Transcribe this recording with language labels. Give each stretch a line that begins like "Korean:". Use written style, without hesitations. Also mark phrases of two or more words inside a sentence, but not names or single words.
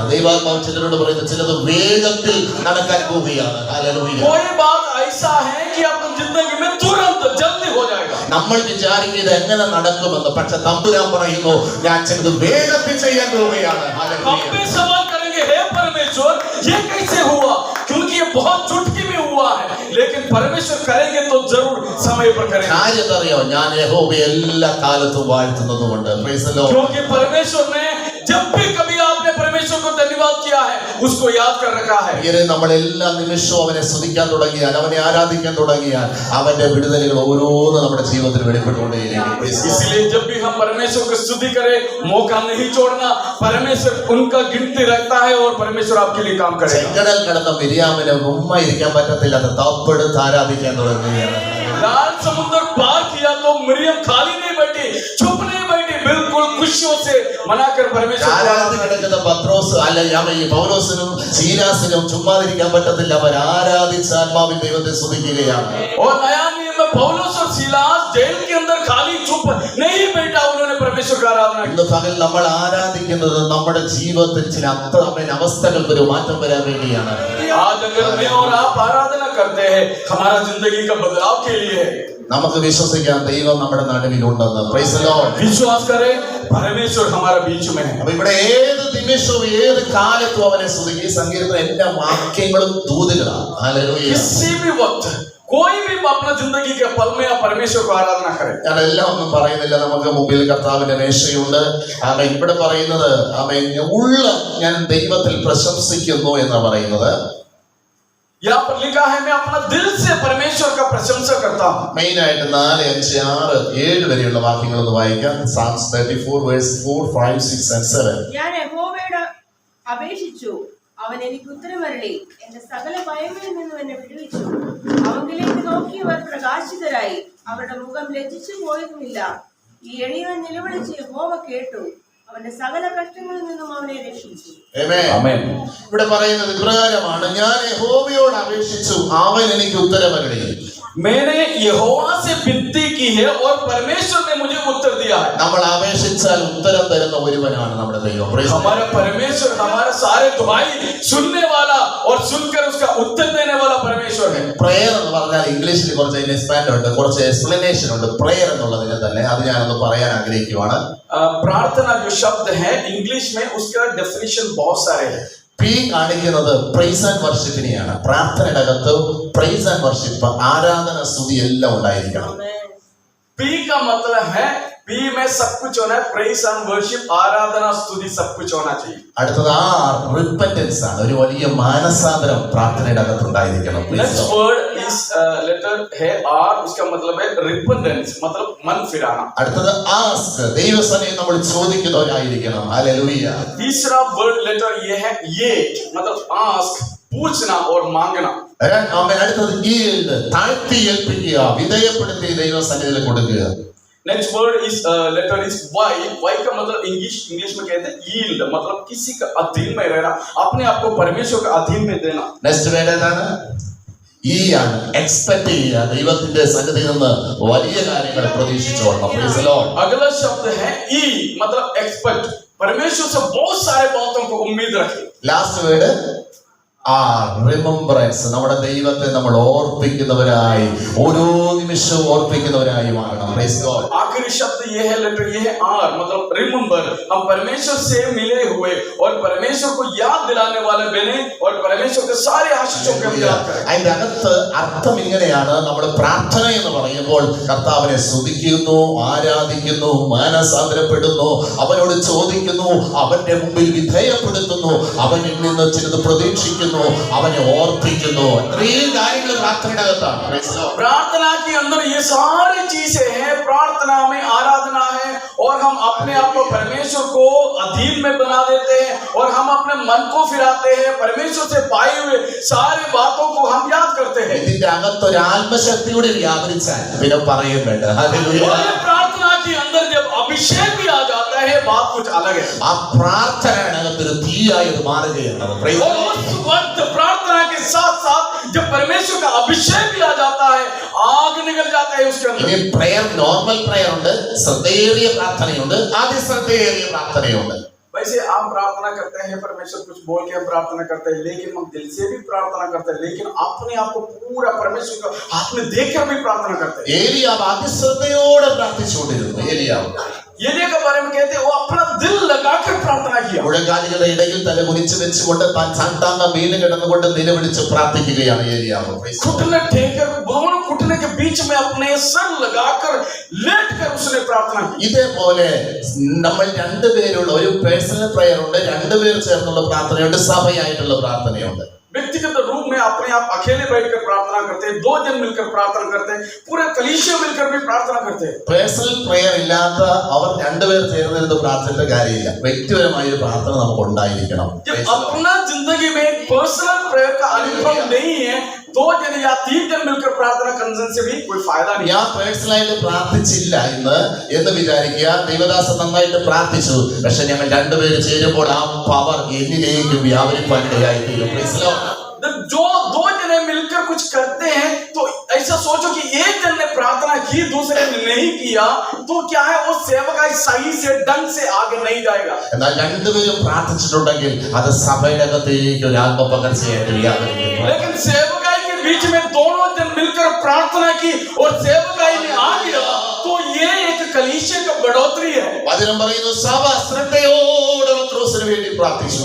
Malayalam: ദൈവാത്മാവ് ചിലരോട് പറയുന്നത് ചിലത് വേഗത്തിൽ നടക്കാൻ പോവുകയാണ്. ഹല്ലേലൂയ.
Hindi: कोई बात ऐसा है कि आपकी जिंदगी में तुरंत जल्दी हो जाएगा।
Malayalam: നമ്മൾ വിചാരിക്കുന്നത് എങ്ങനെ നടക്കുമെന്ന്, പക്ഷെ തമ്പുരാൻ പറയുന്നു ഞാൻ ചിലത് വേഗത്തിൽ ചെയ്യാൻ പോവുകയാണ്.
Hindi: हम भी सवाल करेंगे हे परमेश्वर ये कैसे हुआ, क्योंकि ये बहुत चुटकी में हुआ है, लेकिन परमेश्वर करेंगे तो जरूर समय पर करेंगे।
Malayalam: കാര്യം അറിയോ, ഞാൻ യഹോവയെ എല്ലാ കാലത്തും വാഴ്ത്തുന്നത് കൊണ്ട്.
English: Praise the Lord.
Hindi: क्योंकि परमेश्वर ने जब भी कभी आपने परमेश्वर को धन्यवाद किया है उसको याद कर रखा है।
Malayalam: ഇങ്ങനെ നമ്മൾ എല്ലാ നിമിഷവും അവനെ സ്തുതിക്കാൻ തുടങ്ങിയാൽ, അവനെ ആരാധിക്കാൻ തുടങ്ങിയാൽ, അവന്റെ വിടുതലുകൾ ഓരോന്ന് നമ്മുടെ ജീവിതത്തിൽ വെളിപ്പെട്ടുകൊണ്ടേയിരിക്കും.
Hindi: इसलिए जब भी हम परमेश्वर को स्तुति करें, मौका नहीं छोड़ना। परमेश्वर उनका गिनती रखता है और परमेश्वर आपके लिए काम करेगा।
Malayalam: ചെങ്കടൽ കടന്ന മിരിയാമിന് ഉമ്മ ഇരിക്കാൻ പറ്റത്തില്ലാത്ത തപ്പെടുത്ത് ആരാധിക്കാൻ തുടങ്ങുകയാണ്.
Hindi: लाल समुद्र पार किया तो मरियम खाली नहीं बैठी, चुप नहीं बैठी, बिल्कुल खुशियों से मनाकर परमेश्वर
Malayalam: ആരാധന കിടക്കുന്ന പത്രോസ് അല്ല ഈ പൗലോസിനും ശീലാസിനും ചുമ്മാതിരിക്കാൻ പറ്റത്തില്ല. അവർ ആരാധിച്ച ആത്മാവിൻ ദൈവത്തെ സ്തുതിക്കുകയാണ്.
Hindi: और नया नियम में पौलुस और सीलास जेल के अंदर खाली चुप नहीं बैठा, उन्होंने परमेश्वर का आराधना की।
Malayalam: ഇന്ന് പകൽ നമ്മൾ ആരാധിക്കുന്നത് നമ്മുടെ ജീവിതത്തിൽ ചില അവസ്ഥകൾക്ക് ഒരു മാറ്റം വരാൻ വേണ്ടിയാണ്.
Hindi: आज अगर मैं और आप आराधना करते हैं, हमारा जिंदगी का बदलाव के लिए है।
Malayalam: നമുക്ക് വിശ്വസിക്കാം ദൈവം നമ്മുടെ നടുവിലുണ്ടെന്ന്.
English: Praise the Lord.
Hindi: विश्वास करें परमेश्वर हमारा बीच में है।
Malayalam: അപ്പൊ ഇവിടെ ഏത് നിമിഷവും ഏത് കാലത്തും അവനെ സ്തുതിക്കും. ഈ സങ്കീർത്തനം എല്ലാ വാക്യങ്ങളും ദൂതുകളാണ്. ഹല്ലേലൂയ.
Hindi: किसी भी वक्त कोई भी अपना जिंदगी के पल में आप परमेश्वर को आराधना करें।
Malayalam: ഞാൻ എല്ലാം ഒന്നും പറയുന്നില്ല. നമുക്ക് മുമ്പിൽ കർത്താവിന്റെ മേശയുണ്ട്. ആമേൻ. ഇവിടെ പറയുന്നത് ആമേൻ ഉള്ള ഞാൻ ദൈവത്തിൽ പ്രശംസിക്കുന്നു എന്ന് പറയുന്നത്.
Hindi: यहाँ पर लिखा है मैं अपना दिल से परमेश्वर का प्रशंसा करता हूँ।
Malayalam: മെയിൻ ആയിട്ട് 4, 5, 6, 7 വരെയുള്ള വാക്യങ്ങൾ ഒന്ന് വായിക്കാം.
English: Psalms 34 verse 4, 5, 6 and 7.
Malayalam: ഞാൻ യഹോവയോട് അപേക്ഷിച്ചു, അവൻ എനിക്ക് ഉത്തരമരുളി, എന്റെ സകല ഭയങ്ങളിൽ നിന്നും എന്നെ വിടുവിച്ചു. അവങ്കിലേക്ക് നോക്കിയവർ പ്രകാശിതരായി, അവരുടെ മുഖം ലജ്ജിച്ചു പോയതുമില്ല. ഈ എളിയവൻ നിലവിളിച്ച് യഹോവ കേട്ടു, അവന്റെ സകല കഷ്ടങ്ങളിൽ നിന്നും അവനെ രക്ഷിച്ചു. ആമേൻ. ഇവിടെ പറയുന്നത് ഇപ്രകാരമാണ്, ഞാൻ യഹോവയോട് അപേക്ഷിച്ചു, അവൻ എനിക്ക് ഉത്തരമരുളി.
Hindi: मैंने यहोवा से विनती की है और परमेश्वर ने मुझे उत्तर दिया है।
Malayalam: നമ്മൾ അപേക്ഷിച്ചാൽ ഉത്തരം തരുന്ന ഒരുവനാണ് നമ്മുടെ ദൈവം.
Hindi: हमारा परमेश्वर हमारा सारे दुआई सुनने वाला और सुनकर उसका उत्तर देने वाला परमेश्वर है।
Malayalam: പ്രയർ എന്ന് പറഞ്ഞാൽ ഇംഗ്ലീഷിൽ കുറച്ച് എക്സ്പാൻഡ് ഉണ്ട്, കുറച്ച് എക്സ്പ്ലനേഷൻ ഉണ്ട്. പ്രയർ എന്നുള്ളതിന് തന്നെ അത് ഞാനൊന്ന് പറയാൻ ആഗ്രഹിക്കുവാണ്.
Hindi: प्रार्थना जो शब्द है इंग्लिश में उसका डेफिनेशन बहुत सारे हैं।
Malayalam: പി കാണിക്കുന്നത്
English: praise and worship.
Malayalam: പ്രാർത്ഥനയുടെ അകത്ത്
English: praise and worship,
Malayalam: ആരാധന, സ്തുതി എല്ലാം ഉണ്ടായിരിക്കണം.
Hindi: पी का मतलब है पी में सब कुछ होना है,
English: praise and worship,
Hindi: आराधना स्तुति सब कुछ होना चाहिए।
Malayalam: അടുത്തത് ആർ, റിപ്പന്റൻസ് ആണ്. ഒരു വലിയ മാനസാന്തരം പ്രാർത്ഥനയുടെ അകത്ത് ഉണ്ടായിരിക്കണം.
English: next word is letter
Hindi: है आर, उसका मतलब है रिपेंटेंस, मतलब मन फिराना।
Malayalam: അടുത്തത് ആസ്ക്, ദൈവസന്നിധിയിൽ നമ്മൾ ചോദിക്കുന്നവരായിരിക്കണം. ഹല്ലേലൂയ.
Hindi: तीसरा
English: word letter
Hindi: ये है ये, मतलब आस्क, पूछना और मांगना।
Malayalam: അടുത്തത് yield, താഴ്ത്തി ഏൽപ്പിക്കുക, വിധേയപ്പെടുത്തി ദൈവസന്നിധിയിൽ കൊടുക്കുക.
English: next word is letter is Y,
Hindi: वाई का मतलब इंग्लिश में कहते हैं यील्ड, मतलब किसी का अधीन में रहना, अपने आप को परमेश्वर के अधीन में देना।
English: next word
Malayalam: ഏതാണ്? ഈ ആണ്, എക്സ്പെക്ട് ചെയ്യുക. ദൈവത്തിന്റെ സന്നിധിയിൽ നിന്ന് വലിയ കാര്യങ്ങൾ പ്രതീക്ഷിച്ചോളണം.
English: Praise the Lord.
Hindi: अगला शब्द है ई, मतलब एक्सपेक्ट, परमेश्वर से बहुत सारे बातों को उम्मीद रखें।
English: last word
Malayalam: ആ റിമംബറൻസ്, നമ്മുടെ ദൈവത്തെ നമ്മൾ ഓർപ്പിക്കുന്നവരായി, ഓരോ നിമിഷവും ഓർപ്പിക്കുന്നവരായി മാറണം.
English: Praise God.
Hindi: आखिरी शब्द ये है, लेटर ये है आर, मतलब रिमेम्बर। हम परमेश्वर से मिले हुए और परमेश्वर को याद दिलाने वाले बने और परमेश्वर के सारे आशीषों को हम याद करें।
Malayalam: അതിന്റെ അകത്ത് അർത്ഥം ഇങ്ങനെയാണ്. നമ്മൾ പ്രാർത്ഥന എന്ന് പറയുമ്പോൾ കർത്താവിനെ സ്തുതിക്കുന്നു, ആരാധിക്കുന്നു, മാനസാന്തരപ്പെടുന്നു, അവനോട് ചോദിക്കുന്നു, അവന്റെ മുമ്പിൽ വിധേയപ്പെടുത്തുന്നു, അവനിൽ നിന്ന് ചിലത് പ്രതീക്ഷിക്കുന്നു, അവനെ ഓർപ്പിക്കുന്നു. ഇത്രയും കാര്യങ്ങൾ പ്രാർത്ഥനയുടെ അകത്താണ്.
English: Praise the Lord.
Hindi: प्रार्थना के अंदर ये सारी चीजें हैं। प्रार्थना में आराधना है और हम अपने आप को परमेश्वर को अधीन में बना देते हैं और हम अपने मन को फिराते हैं, परमेश्वर से पाए हुए सारी बातों को हम याद करते हैं।
Malayalam: ഇതിന്റെ അകത്ത് ഒരു ആത്മശക്തിയോടെ വ്യാപരിച്ചാൽ പിന്നെ പറയും വേണ്ട. ഹല്ലേലൂയ.
Hindi: और ये प्रार्थना के अंदर जब अभिषेक भी आ जाता है, बात कुछ अलग है।
Malayalam: ആ പ്രാർത്ഥനയുടെ ഒരു തീയായി അത് മാറുകയാണ്.
English: Praise the
Hindi: और
English: Lord.
Hindi: उस वक्त प्रार्थना के साथ साथ जब परमेश्वर का अभिषेक भी आ जाता है, आग निकल जाता है उसके अंदर।
Malayalam: ഇനി പ്രയർ,
English: normal prayer
Malayalam: ഉണ്ട്, ശ്രദ്ധേറിയ പ്രാർത്ഥനയുണ്ട്, അതിശ്രദ്ധേറിയ പ്രാർത്ഥനയുണ്ട്. वैसे हम प्रार्थना करते हैं, परमेश्वर कुछ बोल के हम प्रार्थना करते हैं, लेकिन हम दिल से भी प्रार्थना करते हैं, लेकिन अपने आप को पूरा परमेश्वर के हाथ में देखकर भी प्रार्थना करते हैं। ഏലിയാവ് അതിശ്രദ്ധയോടെ പ്രാർത്ഥിച്ചുകൊണ്ടിരുന്നു. ഏലിയാവ്
Hindi: एलिया के बारे में कहते हैं वो अपना दिल लगाकर प्रार्थना किया।
Malayalam: മുഴങ്കാലുകളുടെ ഇടയിൽ തല കുനിച്ചു വെച്ചുകൊണ്ട് താൻ സാഷ്ടാംഗ വീണ് കിടന്നുകൊണ്ട് നിലവിളിച്ച് പ്രാർത്ഥിക്കുകയാണ് ഏലിയാവ്.
Hindi: घुटने टेकर, दोनों घुटने के बीच में अपने सर लगाकर लेटकर उसने प्रार्थना की।
Malayalam: ഇതേപോലെ നമ്മൾ രണ്ടുപേരുള്ള ഒരു
English: personal prayer
Malayalam: ഉണ്ട്, രണ്ടുപേർ ചേർന്നുള്ള പ്രാർത്ഥനയുണ്ട്, സഭയായിട്ടുള്ള പ്രാർത്ഥനയുണ്ട്.
Hindi: व्यक्तिगत रूप में अपने आप अकेले बैठकर प्रार्थना करते हैं, दो जन मिलकर प्रार्थना करते हैं, पूरे कलीसिया मिलकर भी प्रार्थना करते हैं।
English: personal prayer
Malayalam: ഇല്ലാത്ത അവർ രണ്ടുപേർ ചേർന്നിരുന്ന് പ്രാർത്ഥിച്ചിട്ട് കാര്യമില്ല. വ്യക്തിപരമായ ഒരു പ്രാർത്ഥന നമുക്ക് ഉണ്ടായിരിക്കണം.
Hindi: जब अपना जिंदगी में
English: personal prayer
Hindi: का अनुभव नहीं है, दो जन या तीन जन मिलकर प्रार्थना करने से भी कोई फायदा नहीं।
Malayalam: ഞാൻ പേഴ്സണലായിട്ട് പ്രാർത്ഥിച്ചില്ല എന്ന് വിചാരിക്കുക. ദൈവദാസൻ നന്നായിട്ട് പ്രാർത്ഥിച്ചു, പക്ഷെ ഞങ്ങൾ രണ്ടുപേര് ചേരുമ്പോൾ ആ പവർ എന്നിലേക്ക് വ്യാപരിപ്പാനിടയായി തീരും.
English: Praise the Lord.
Hindi: जो दो जने मिलकर कुछ करते हैं तो ऐसा सोचो कि एक जन ने प्रार्थना की, दूसरे ने नहीं किया, तो क्या है वो सेवकाई सही से ढंग से आगे नहीं जाएगा।
Malayalam: എന്നാൽ രണ്ടുപേരും പ്രാർത്ഥിച്ചിട്ടുണ്ടെങ്കിൽ അത് സഭയുടെ അകത്തേക്ക് ഒരു ആത്മപകർച്ചയായിട്ട് വ്യാപരിക്കും.
Hindi: लेकिन सेवकाई के बीच में दोनों जन मिलकर प्रार्थना की और सेवकाई में आ गया, तो ये एक कलीसिया का बढ़ोतरी है।
Malayalam: വചനം പറയുന്നു, സഭ ശ്രദ്ധയോടെ പത്രോസിന് വേണ്ടി പ്രാർത്ഥിച്ചു.